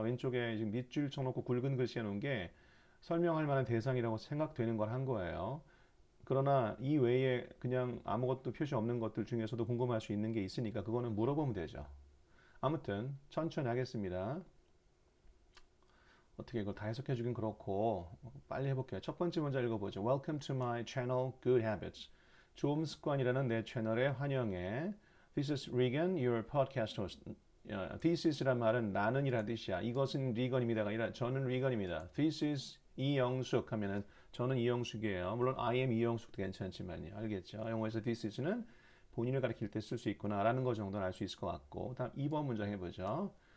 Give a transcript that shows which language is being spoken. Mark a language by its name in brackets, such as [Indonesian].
[Korean] 왼쪽에 지금 밑줄 쳐놓고 굵은 글씨 해놓은 게 설명할 만한 대상이라고 생각되는 걸 한 거예요. 그러나 이 외에 그냥 아무것도 표시 없는 것들 중에서도 궁금할 수 있는 게 있으니까 그거는 물어보면 되죠. 아무튼 천천히 하겠습니다. 어떻게 이걸 다 해석해 주긴 그렇고 빨리 해볼게요. 첫 번째 먼저 읽어보죠. [English] Welcome to my channel Good Habits. [Korean] 좋은 습관이라는 내 채널에 환영해. [English] This is Regan, your podcast host. This is [Korean] 란 말은 나는이란 뜻이야. 이것은 리건입니다가 아니라 저는 리건입니다. [English] This is [Korean] 이영숙 하면은 저는 이영숙이에요. 물론 [English] I am [Korean] 이영숙도 괜찮지만요. 알겠죠? 영어에서 [English] this is [Korean] 는 본인을 가리킬 때 쓸 수 있구나라는 거 정도는 알 수 있을 것 같고 다음 2번 문장 해보죠.